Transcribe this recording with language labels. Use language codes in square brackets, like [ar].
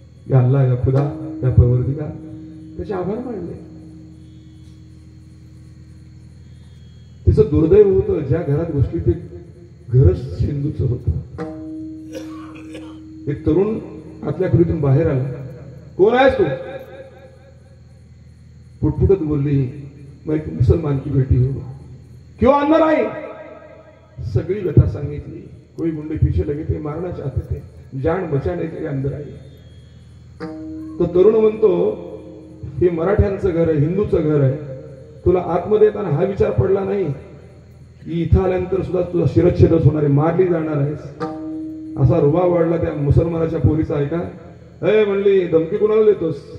[mr] या अल्लाह, या खुदा, या परवरदिगार, त्याचे आभार मानले. तिचं दुर्दैव होतं, ज्या घरात घुसली ते घरच सिंधूचं होतं. एक तरुण आतल्या खोलीतून बाहेर आला. कोण आहेस तू? पुटपुटत बोलली, [hi] मैं एक मुसलमान की बेटी हूं. क्यों अंदर आई? [mr] सगळी व्यथा सांगितली. [hi] कोई गुंडे पीछे लगे थे, मारना चाहते थे, जान बचाने के लिए अंदर आई. [mr] तो तरुण म्हणतो, हे मराठ्यांचं घर आहे, हिंदूचं घर आहे. तुला आतमध्ये येताना हा विचार पडला नाही की इथं आल्यानंतर सुद्धा तुझा शिरच्छेदच होणार आहे, मारली जाणार आहेस. असा रुबाब वाढला त्या मुसलमानाच्या पोरीचा. ऐका, हे म्हणली, धमकी कुणाला देतोस?